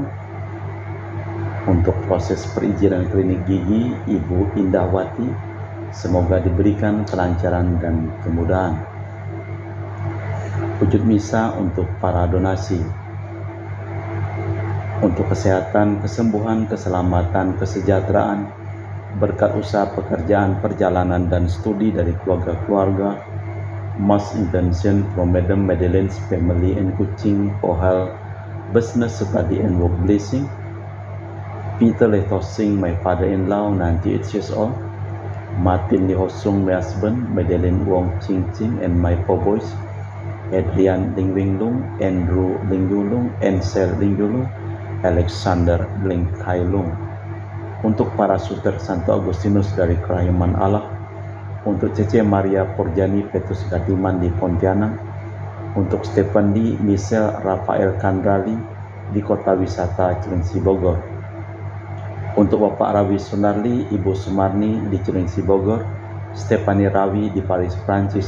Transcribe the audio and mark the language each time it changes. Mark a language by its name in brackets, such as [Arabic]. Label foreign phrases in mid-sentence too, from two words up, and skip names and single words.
[Indonesian] Untuk proses perizinan klinik gigi Ibu Indahwati, semoga diberikan kelancaran dan kemudahan. Wujud misa untuk para donasi, untuk kesehatan, kesembuhan, keselamatan, kesejahteraan, berkat usaha pekerjaan, perjalanan, dan studi dari keluarga-keluarga, [English] Mass Intention from Madam Madeleine's Family and Kuching for Health, Business, Study and Work Blessing. Peter Lee Tosing, my father-in-law, 98 years old. Martin Lee Hosung, my husband. Madeleine Wong Ching Ching and my 4 boys. Adrian Ling Wing Lung, Andrew Ling Yulung, Ansel Ling Yulung, Alexander Ling Kai Lung. [Indonesian] Untuk para suster Santo Agustinus dari Kerahiman Allah. Untuk Cece Maria Porjani Petrus Gatiman di Pontianak. Untuk Stephen Lee, Michelle Rafael Kandrali di Kota Wisata Cilengsi Bogor. Untuk Bapak Rawi Sunarli, Ibu Sumarni di Cilengsi Bogor, Stephanie Rawi di Paris, Prancis.